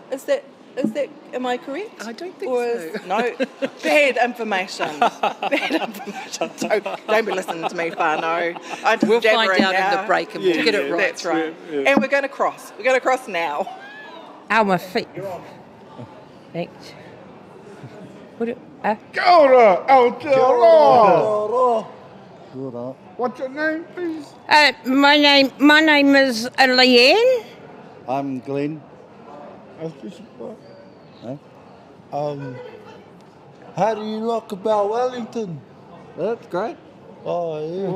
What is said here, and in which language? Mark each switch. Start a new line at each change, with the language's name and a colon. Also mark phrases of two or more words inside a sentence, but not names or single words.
English: Is that, am I correct? I don't think so. No, bad information. Don't be listening to me, whānau. We'll find out in the break and we'll get it right. That's right. Yeah. And we're going to cross. We're going to cross now. Ow, my feet. Thanks.
Māori: Kia ora, Aotearoa.
English: What's your name, please? My name is Leanne. I'm Glenn. How do you look about Wellington? That's great. Oh, yeah.